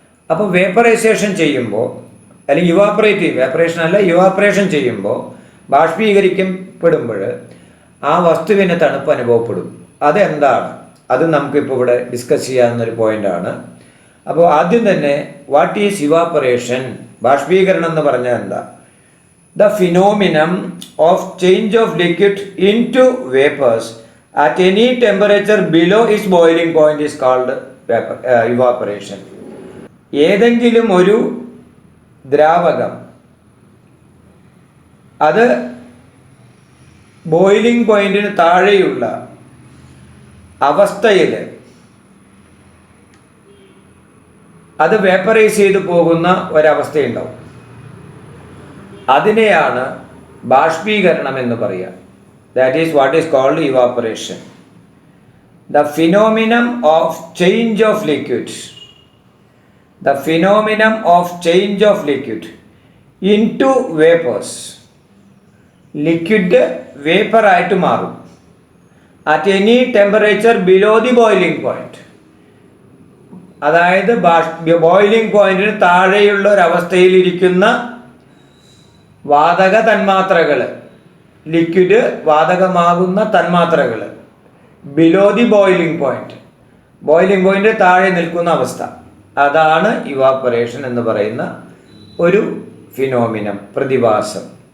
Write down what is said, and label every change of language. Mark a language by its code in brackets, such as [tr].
[ml] അപ്പോൾ വേപ്പറൈസേഷൻ ചെയ്യുമ്പോൾ, അല്ലെങ്കിൽ ഇവാപ്പറേഷൻ ചെയ്യുമ്പോൾ, ബാഷ്പീകരിക്കപ്പെടുമ്പോൾ ആ വസ്തുവിന് തണുപ്പ് അനുഭവപ്പെടും. അതെന്താണ്? അത് നമുക്കിപ്പോൾ ഇവിടെ ഡിസ്കസ് ചെയ്യാവുന്നൊരു പോയിൻ്റാണ്. അപ്പോൾ ആദ്യം തന്നെ, [en] What is evaporation? [ml] ബാഷ്പീകരണം എന്ന് പറഞ്ഞാൽ എന്താ? [en] The phenomenon of change of liquid into vapors at any temperature below its boiling point is called evaporation. [ml] ഏതെങ്കിലും ഒരു ദ്രാവകം അത് ബോയിലിംഗ് പോയിന്റിന് താഴെയുള്ള അവസ്ഥയിൽ അത് വേപ്പറൈസ് ചെയ്ത് പോകുന്ന ഒരവസ്ഥയുണ്ടാവും. അതിനെയാണ് ബാഷ്പീകരണം എന്ന് പറയുക. [en] That is what is called evaporation. The phenomenon of change of liquid, the phenomenon of change of liquid into vapors. [ml] Liquid vapour ആയിട്ട് മാറും [en] at any temperature below the boiling point. [ml] അതായത് ബോയിലിംഗ് പോയിന്റിന് താഴെയുള്ള ഒരവസ്ഥയിലിരിക്കുന്ന വാതക തന്മാത്രകൾ, ലിക്വിഡ് വാതകമാകുന്ന തന്മാത്രകൾ [en] below the boiling point [ml] താഴെ നിൽക്കുന്ന അവസ്ഥ, അതാണ് ഇവാപ്പറേഷൻ എന്ന് പറയുന്ന ഒരു ഫിനോമിനം, പ്രതിഭാസം.